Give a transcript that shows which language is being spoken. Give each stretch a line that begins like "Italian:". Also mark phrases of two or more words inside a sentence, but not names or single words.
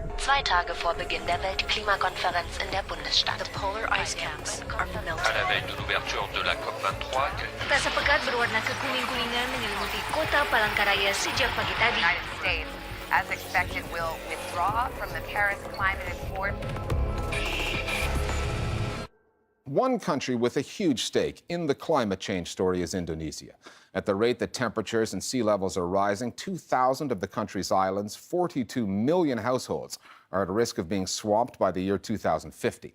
German: 2 Tage vor Beginn der Weltklimakonferenz in der Bundesstadt.
English: The polar ice caps are melting.
French: À la veille de l'ouverture de la COP23,
Indonesian: Peta sepekat berwarna kekuning-kuningan menyelimuti kota Palangkaraya sejak pagi tadi.
English: The United States, as expected, will withdraw from the Paris Climate Accord. One country with a huge stake in the climate change story is Indonesia. At the rate that temperatures and sea levels are rising, 2,000 of the country's islands, 42 million households, are at risk of being swamped by the year 2050.